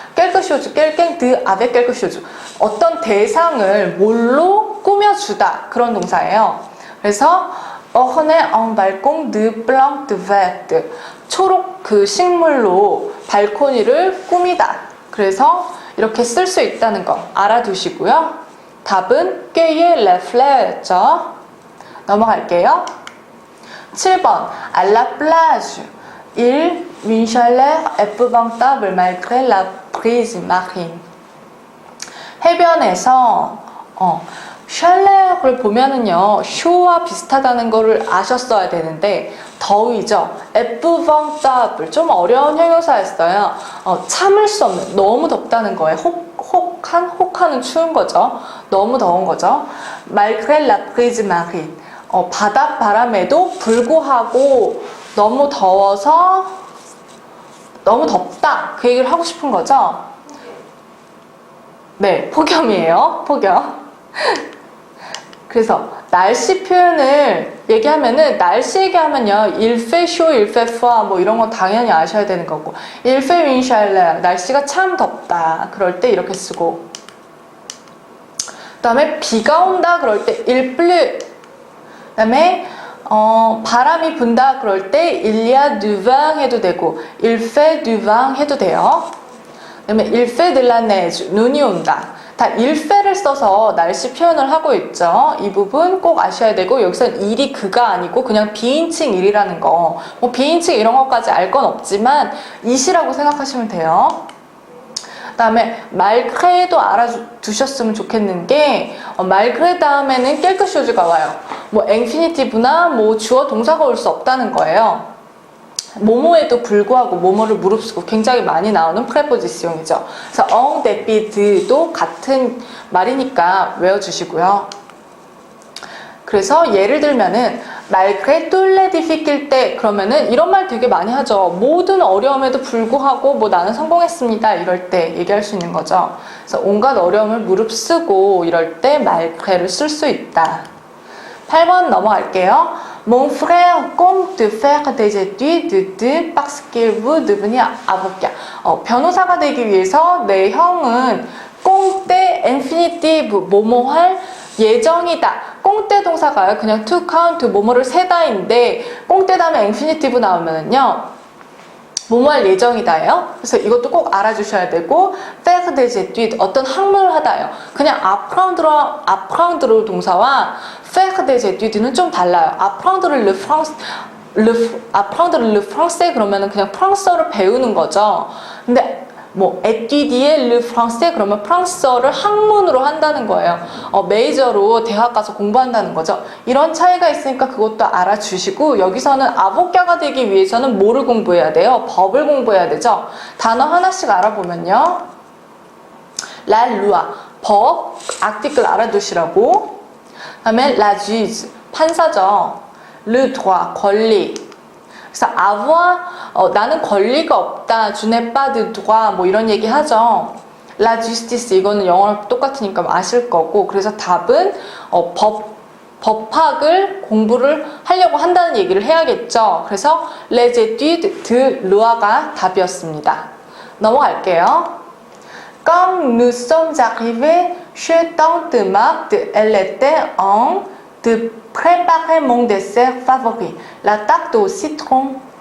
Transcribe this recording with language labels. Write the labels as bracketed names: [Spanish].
[French] quelque chose, quelqu'un de avec quelque chose [Korean] 어떤 대상을 뭘로 꾸며주다 그런 동사예요. 그래서 [French] orné un balcon de plantes vertes. [Korean] 초록 그 식물로 발코니를 꾸미다. 그래서 이렇게 쓸 수 있다는 거 알아두시고요. 답은 [French] cueillir les fleurs [Korean] 였죠. 넘어갈게요. 7번 à la plage. [French] Il une chaleur épouvantable malgré la brise marine. [Korean] 해변에서 샬레를 보면은요 쇼와 비슷하다는 거를 아셨어야 되는데 더위죠. épouvantable 좀 어려운 형용사였어요. 참을 수 없는 너무 덥다는 거예요. 혹하는 추운 거죠. 너무 더운 거죠. [French] malgré la brise marine [Korean] 바닷 바람에도 불구하고 너무 더워서 너무 덥다 그 얘기를 하고 싶은 거죠. 네, 폭염이에요. 폭염. 그래서 날씨 표현을 얘기하면은 날씨 얘기하면요 [French] il fait chaud, il fait froid [Korean] 뭐 이런 거 당연히 아셔야 되는 거고 [French] il fait une chaleur [Korean] 날씨가 참 덥다 그럴 때 이렇게 쓰고 그 다음에 비가 온다 그럴 때 [French] il pleut [Korean] 그 다음에 바람이 분다 그럴 때 [French] il y a du vent [Korean] 해도 되고 [French] il fait du vent [Korean] 해도 돼요. [French] 그 다음에 il fait de la neige [Korean] 눈이 온다. 다 일페를 써서 날씨 표현을 하고 있죠. 이 부분 꼭 아셔야 되고 여기서는 일이 그가 아니고 그냥 비인칭 일이라는 거 뭐 비인칭 이런 것까지 알 건 없지만 이시라고 생각하시면 돼요. 그 다음에 말크레도 알아두셨으면 좋겠는 게 말크레 다음에는 깰크쇼즈가 와요. 뭐 인피니티브나 뭐 주어 동사가 올 수 없다는 거예요. 모모에도 불구하고 모모를 무릅쓰고 굉장히 많이 나오는 프레포지시용이죠. 그래서 [French] en dépit de [Korean] 도 같은 말이니까 외워주시고요. 그래서 예를 들면은 [French] malgré tous les difficultés [Korean] 그러면은 이런 말 되게 많이 하죠. 모든 어려움에도 불구하고 뭐 나는 성공했습니다. 이럴 때 얘기할 수 있는 거죠. 그래서 온갖 어려움을 무릅쓰고 이럴 때 malgré를 쓸 수 있다. 8번 넘어갈게요. [French] Mon frère compte faire des études parce qu'il veut devenir avocat. [Korean] 변호사가 되기 위해서 내 형은 꽁때 infinitive 뭐뭐 할 예정이다. 꽁때 동사가요. 그냥 to count 뭐뭐를 세다인데 꽁때 다음에 infinitive 나오면은요. 뭐뭐 할 예정이다예요. 그래서 이것도 꼭 알아주셔야 되고 [French] faire des études [Korean] 어떤 학문을 하다요. 그냥 apprendre 동사와 [French] faire des études [Korean] 는 좀 달라요. [French] apprendre le français [Korean] 그러면은 그냥 프랑스어를 배우는 거죠. 근데 뭐 [French] étudier le français [Korean] 그러면 프랑스어를 학문으로 한다는 거예요. 메이저로 대학 가서 공부한다는 거죠. 이런 차이가 있으니까 그것도 알아주시고 여기서는 아보카가 되기 위해서는 뭐를 공부해야 돼요? 법을 공부해야 되죠. 단어 하나씩 알아보면요. [French] la loi 법, article [Korean] 알아두시라고. 그다음에 [French] la juge [Korean] 판사죠. [French] le droit [Korean] 권리. 그래서 avoir 나는 권리가 없다. [French] je n'ai pas de droit 뭐 이런 얘기 하죠. [Korean] la justice 이거는 영어랑 똑같으니까 아실 거고 그래서 답은 법학을 공부를 하려고 한다는 얘기를 해야겠죠. 그래서 [French] les études de lOI [Korean] 가 답이었습니다. 넘어갈게요. [French] Quand nous sommes arrivés chez tante Marthe, elle était en de préparer mon dessert favori, la tarte au citron.